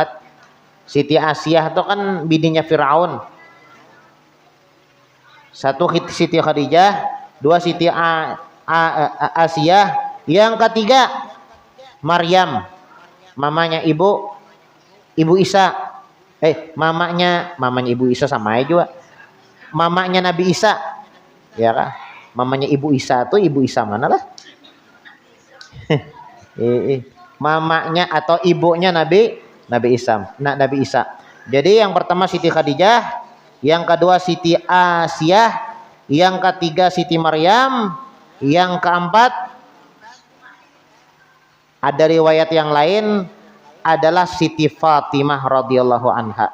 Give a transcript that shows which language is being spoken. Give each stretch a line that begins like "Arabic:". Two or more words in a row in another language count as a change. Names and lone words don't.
Indonesian: Siti Asiyah itu kan bininya Fir'aun. 1 Siti Khadijah, 2 Siti Asiyah, yang ketiga Maryam, mamanya Ibu Isa. Mamanya Ibu Isa sama aja juga. Mamanya Nabi Isa. Ya kan? Mamanya Ibu Isa tuh Ibu Isa mana lah? Mamanya atau ibunya Nabi Isa. Nabi Isa. Jadi yang pertama Siti Khadijah, yang kedua Siti Asiyah, yang ketiga Siti Maryam, yang keempat ada riwayat yang lain adalah Siti Fatimah
Arabic: رضي الله عنها.